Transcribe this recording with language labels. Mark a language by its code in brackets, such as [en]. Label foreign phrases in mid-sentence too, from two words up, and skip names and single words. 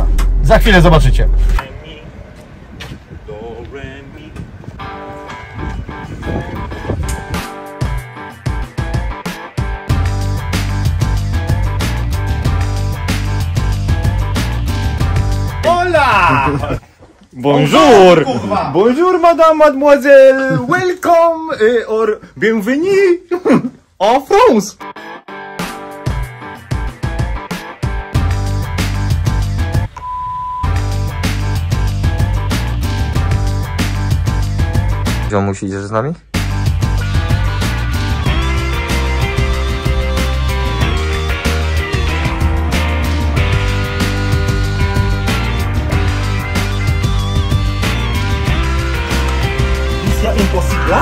[pl] Za chwilę zobaczycie. [es] Hola! [fr] Bonjour! Bonjour madame, mademoiselle! [en] Welcome or [fr] bienvenue en France! [pl] Ziomuś, idziesz z nami? Misja impossible?